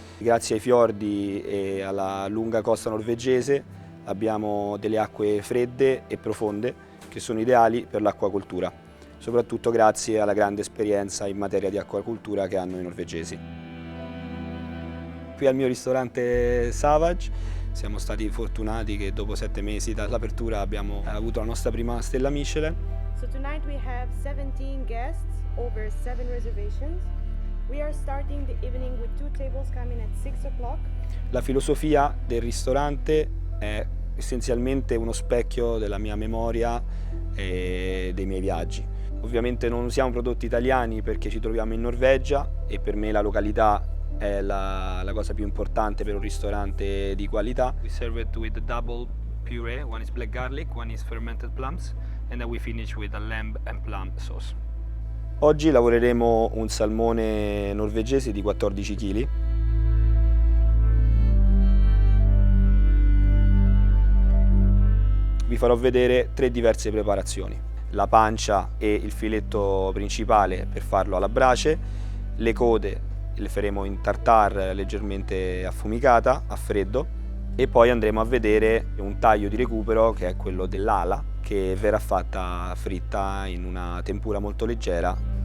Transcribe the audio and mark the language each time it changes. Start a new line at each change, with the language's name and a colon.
Italian: Grazie ai fiordi e alla lunga costa norvegese abbiamo delle acque fredde e profonde che sono ideali per l'acquacoltura, soprattutto grazie alla grande esperienza in materia di acquacoltura che hanno i norvegesi. Qui al mio ristorante Savage siamo stati fortunati che dopo 7 mesi dall'apertura abbiamo avuto la nostra prima stella Michelin.
English: So tonight we have 17 guests, over 7 reservations. We are starting the evening with 2 tables coming at 6 o'clock.
Italian: La filosofia del ristorante è essenzialmente uno specchio della mia memoria e dei miei viaggi. Ovviamente non usiamo prodotti italiani perché ci troviamo in Norvegia e per me la località è la cosa più importante per un ristorante di qualità.
English: We serve it with a double puree, one is black garlic, one is fermented plums, and then we finish with a lamb and plum sauce.
Italian: Oggi lavoreremo un salmone norvegese di 14 kg. Vi farò vedere 3 diverse preparazioni: la pancia e il filetto principale per farlo alla brace, le code le faremo in tartare leggermente affumicata a freddo e poi andremo a vedere un taglio di recupero che è quello dell'ala, che verrà fatta fritta in una tempura molto leggera.